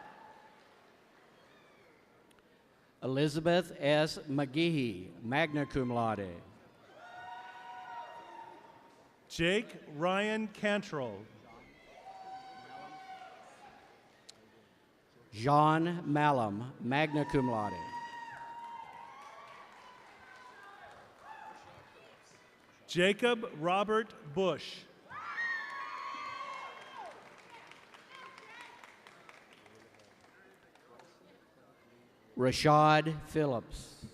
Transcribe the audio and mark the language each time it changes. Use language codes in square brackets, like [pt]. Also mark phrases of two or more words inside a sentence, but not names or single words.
[en] Elizabeth S. McGehee, [la] magna cum laude. [en] Jake Ryan Cantrell. John Malum, [la] magna cum laude. [en] Jacob Robert Bush. Rashad Phillips.